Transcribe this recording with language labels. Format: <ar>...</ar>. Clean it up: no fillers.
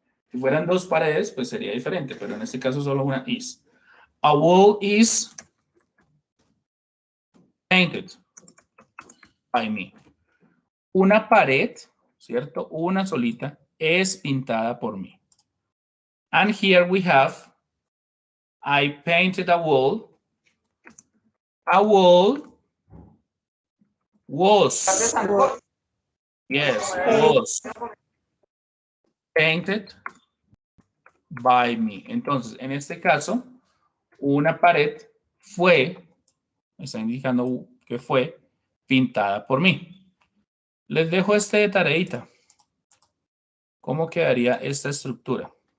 <es>Si fueran dos paredes, pues sería diferente. Pero en este caso solo una is.</es> <en>A wall is painted by me.</en> <es>Una pared, ¿cierto? Una solita es pintada por mí.</es> <en>And here we have, I painted a wall. A wall was, yes, was painted by me.</en> <es>Entonces, en este caso, una pared fue, me está indicando que fue pintada por mí. Les dejo este de tareita. ¿Cómo quedaría esta estructura?</es>